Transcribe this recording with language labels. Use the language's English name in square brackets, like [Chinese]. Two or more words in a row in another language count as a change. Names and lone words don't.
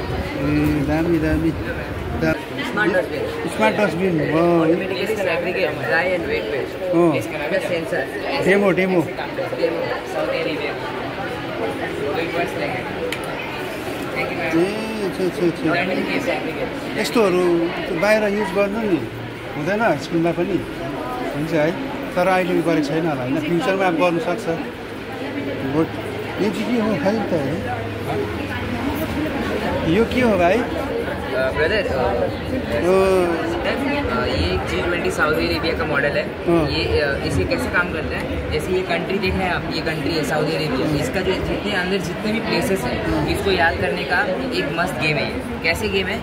[Nepali] दामी दामी [English] smart dustbin demo demo [Nepali] यस्तोहरू बाहिर युज गर्नु नि हुँदैन स्कुलमा पनि हुन्छ है। तर अहिले गरेको छैन होला होइन, फ्युचरमा अब गर्नु सक्छ। गुड। यो चाहिँ के हो खै त यो के हो भाइ? [Hindi] ब्रदर ये G20 सऊदी अरेबिया का मॉडल है। ये इसे कैसे काम करता है, जैसे ये कंट्री देख रहे हैं आप, ये कंट्री है सऊदी अरेबिया। इसका जो जितने अंदर जितने भी प्लेसेस हैं इसको याद करने का एक मस्त गेम है। ये कैसे गेम है?